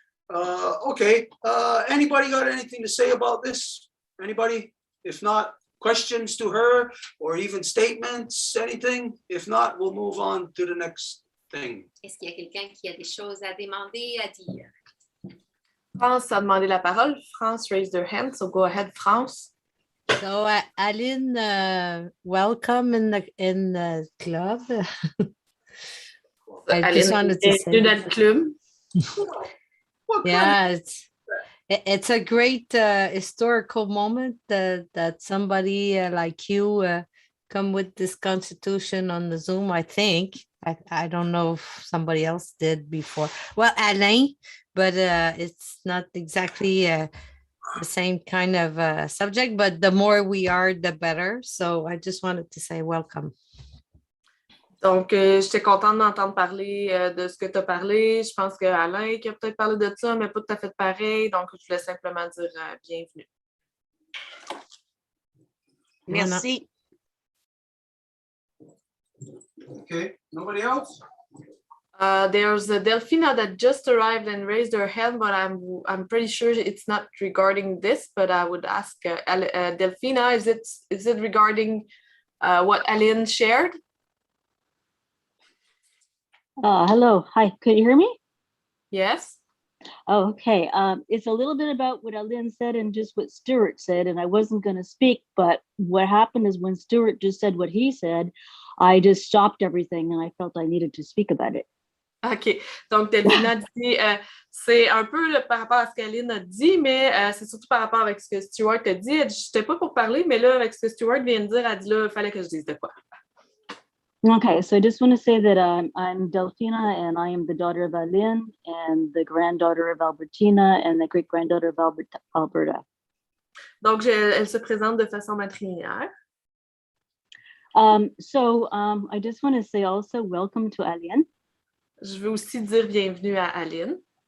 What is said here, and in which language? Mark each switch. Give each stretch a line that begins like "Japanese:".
English: Okay, anybody got anything to say about this? Anybody? If not, questions to her or even statements, anything? If not, we'll move on to the next thing.
French: Est-ce qu'il y a quelqu'un qui a des choses à demander, à dire? France a demandé la parole.
English: France raised her hand, so go ahead, France. So, Aline, welcome in the club. I just wanted to say.
French: Dans le club.
English: Yeah, it's a great historical moment that somebody like you come with this constitution on the Zoom. I think I don't know if somebody else did before. Well, Alain, but it's not exactly the same kind of subject. But the more we are, the better. So I just wanted to say welcome.
French: Donc, j'étais contente d'entendre parler de ce que tu as parlé. Je pense que Alain qui a peut-être parlé de ça, mais pas tout à fait pareil. Donc, je voulais simplement dire bienvenue. Merci.
English: Okay, nobody else? There's a Delphina that just arrived and raised her hand, but I'm pretty sure it's not regarding this. But I would ask Delphina, is it regarding what Aline shared? Hello. Hi. Could you hear me? Yes. Oh, okay. It's a little bit about what Aline said and just what Stuart said, and I wasn't going to speak, but what happened is when Stuart just said what he said, I just stopped everything and I felt I needed to speak about it. OK.
French: Donc, Delphina dit, c'est un peu par rapport à ce qu'Aline a dit, mais c'est surtout par rapport avec ce que Stuart a dit. Je n'étais pas pour parler, mais là, avec ce que Stuart vient de dire, elle dit là, il fallait que je dise de quoi.
English: Okay, so I just want to say that I'm Delphina and I am the daughter of Aline and the granddaughter of Albertina and the great-granddaughter of Alberta.
French: Donc, elle se présente de façon matrilinéaire.
English: So I just want to say also welcome to Aline.
French: Je veux aussi dire bienvenue à Aline.